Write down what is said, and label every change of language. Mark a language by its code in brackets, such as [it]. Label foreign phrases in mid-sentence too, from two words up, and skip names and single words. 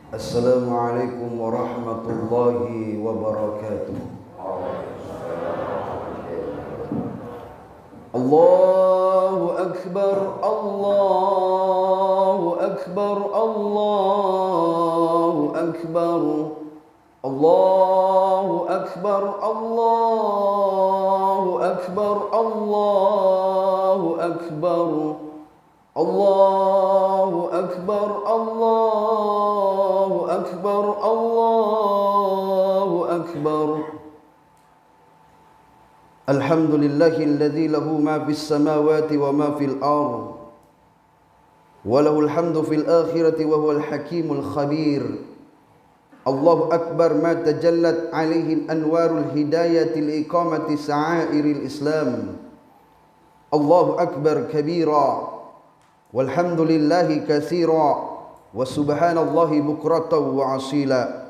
[ar] السلام عليكم ورحمة الله وبركاته. الله أكبر، الله أكبر، الله أكبر، الله أكبر، الله أكبر، الله أكبر، الله أكبر، الله أكبر، الله أكبر. الحمد لله الذي له ما في السماوات وما في الأرض وله الحمد في الآخرة وهو الحكيم الخبير. الله أكبر ما تجلت عليه أنوار الهداية لإقامة شعائر الإسلام. الله أكبر كبيرا والحمد لله كثيرا وسبحان الله بكرة وأصيلا.